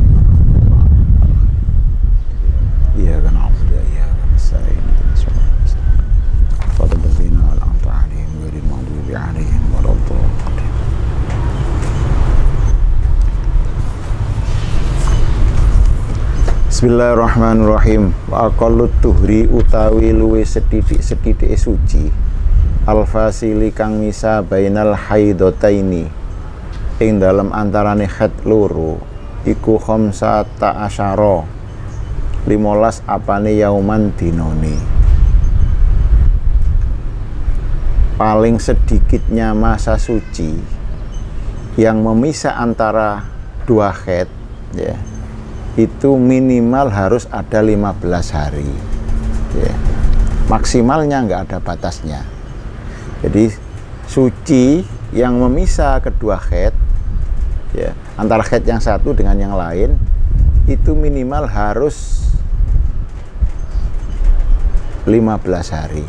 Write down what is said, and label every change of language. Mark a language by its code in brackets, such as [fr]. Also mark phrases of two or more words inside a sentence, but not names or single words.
[ar] الرحيم إياك نعبد وإياك نستعين اهدنا الصراط المستقيم صراط الذين أنعمت عليهم غير المغضوب عليهم ولا الضالين. بسم الله الرحمن الرحيم. وأقل الطهر [jv] utawi luwe sethithik-sethithike suci al-fasili kang misa [ar] بين الحيضتين [jv] ing dalem antarane haid loro iku [ar] خمسة عشر [jv] 15 apane yauman dinone. [id] Paling sedikitnya masa suci yang memisah antara dua haid ya, itu minimal harus ada 15 hari ya. Maksimalnya nggak ada batasnya. Jadi suci yang memisah kedua haid ya, antara haid yang satu dengan yang lain itu minimal harus 15 hari.